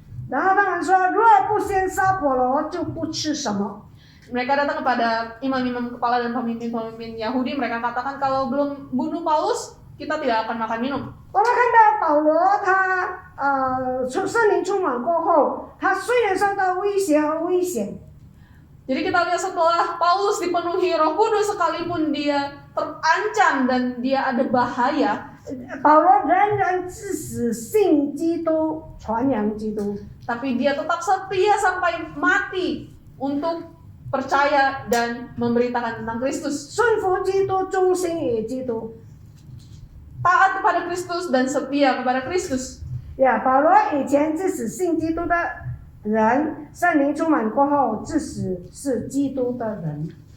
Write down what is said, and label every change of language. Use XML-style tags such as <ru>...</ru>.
<zh>然后他们说，若不先杀保罗，就不吃什么。</zh> <id>mereka datang kepada imam-imam kepala dan pemimpin-pemimpin Yahudi. Mereka katakan kalau belum bunuh Paulus, kita tidak akan makan minum.</id> <zh>我们看到保罗他圣灵充满过后，他虽然受到威胁和危险，</zh> <id>Jadi kita lihat setelah Paulus dipenuhi Roh Kudus, sekalipun dia terancam dan dia ada bahaya,</id> <zh>保罗仍然至死信基督，传扬基督。</zh> <id>tapi dia tetap setia sampai mati untuk percaya dan memberitakan tentang Kristus.</id> <zh>顺服基督，忠心于基督。</zh> <id>Taat kepada Kristus dan setia kepada Kristus.</id> <zh>保罗以前至死信基督的人，圣灵充满过后，至死是基督的人。</zh>